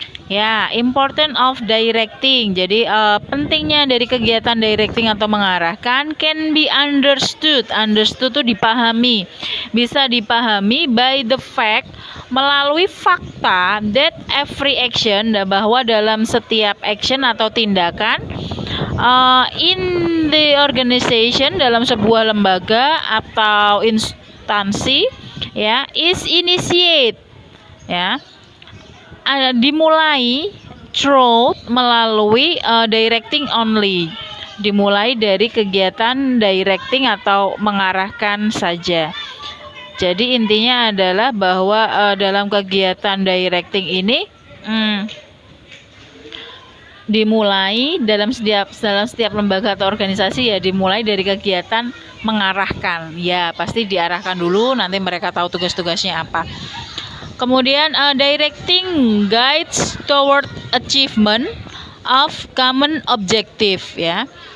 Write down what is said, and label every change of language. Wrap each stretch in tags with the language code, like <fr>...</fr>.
<id>Ya,</id> <en>important of directing.</en> <id>Jadi pentingnya dari kegiatan directing atau mengarahkan</id> <en>can be understood.</en> <id>Understood itu dipahami. Bisa dipahami</id> <en>by the fact,</en> <id>melalui fakta</id> <en>that every action,</en> <id>bahwa dalam setiap action atau tindakan</id> <en>in the organization,</en> <id>dalam sebuah lembaga atau instansi ya,</id> <en>is initiate</en> <id>ya, dimulai</id> <en>through,</en> <id>melalui directing</id> <en>only,</en> <id>dimulai dari kegiatan directing atau mengarahkan saja. Jadi intinya adalah bahwa dalam kegiatan directing ini dimulai dalam setiap lembaga atau organisasi ya, dimulai dari kegiatan mengarahkan. Ya, pasti diarahkan dulu, nanti mereka tahu tugas-tugasnya apa. Kemudian</id> <en>directing guides toward achievement of common objective ya.</en>